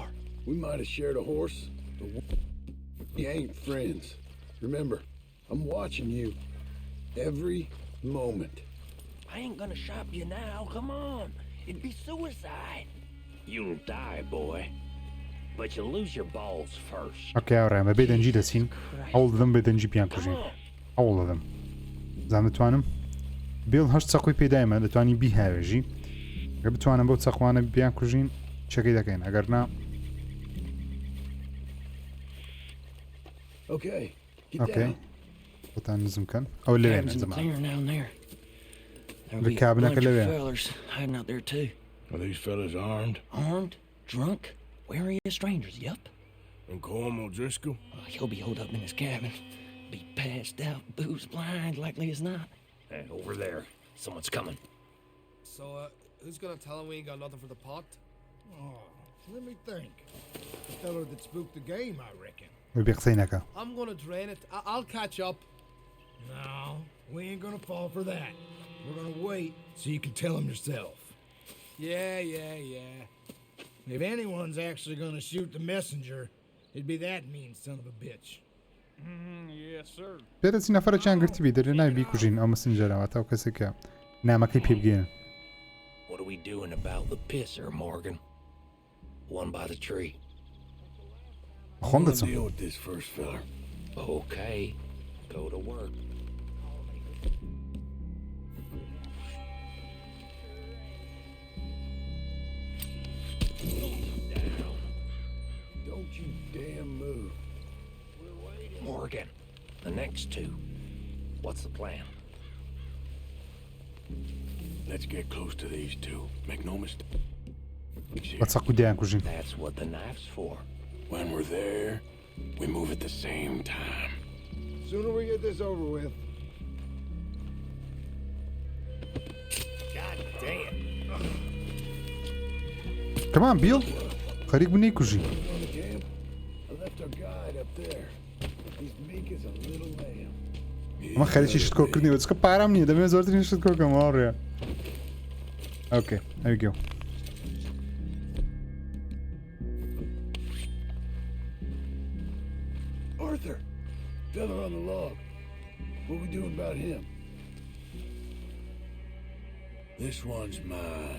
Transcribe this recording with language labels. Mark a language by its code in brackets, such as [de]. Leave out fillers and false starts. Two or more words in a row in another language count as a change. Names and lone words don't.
[en] We might have shared a horse, but we ain't friends. Remember, I'm watching you every moment. I ain't gonna shop you now. Come on. It'd be suicide. You'll die, boy. But you'll lose your balls first. [ckb] ئۆکێ ئاوڕێم بە بێدەنجی دەچین هەوڵ دەدەم بێدەنجی پیان کوژین هەوڵ دەدەم زان دەتوانم بێڵ هەشت چەقۆی پێدایمە دەتوانی بیهاوێژی ئەگەر بتوانم بۆ چەقوانە بیان کوژین چەکەی دەکەین ئەگەر نا ئۆکەی بۆتان نزم کەن ئەو لێ لە کابنەکە لەوێ [en] hiding out there too. Are these fellas armed? Armed, drunk, wary as strangers. Yup. And Colm O'Driscoll? He'll be holed up in his cabin. Be passed out, booze blind, likely as not. Hey, over there. Someone's coming. So, who's gonna tell him we ain't got nothing for the pot? Oh, let me think. The fella that spooked the game, I reckon. [ckb] بێ قسەی نەکە [en] I'm gonna drain it. I'll catch up. No, we ain't gonna fall for that. We're gonna wait so you can tell him yourself. Yeah. If anyone's actually gonna shoot the messenger, it'd be that mean son of a bitch. Yes, sir. [ckb] پێدەچی نەفەرەکیان گرتبی دەرێ ناوی بیکوژین ئەو مەسنجەرەوە تا ئەو کەسێکە نامەکەی پێ بگێنن. [en] What are we doing about the pisser, Morgan? One by the tree. [ckb] خۆم دەچم. [en] Deal with this first fella. Okay. Go to work. Don't you damn move. Morgan, the next two. What's the plan? Let's get close to these two. Make no mistake. [ckb] بەچەق و دیان کوژین. [en] That's what the knife's for. When we're there, we move at the same time. Sooner we get this over with. God damn. Come on, Bill. [ckb] خەریک بوو نەیکوژی. [en] On the camp, I left our guide up there. He's meek as a little lamb. [ckb] ئەمە خەریکی شتکۆکردنی چکە پارام نییە دەبێت زۆرترین شتکۆکەمەوە ڕێ. [en] Okay, there we go. Arthur, fella on the log. What we doing about him? This one's mine.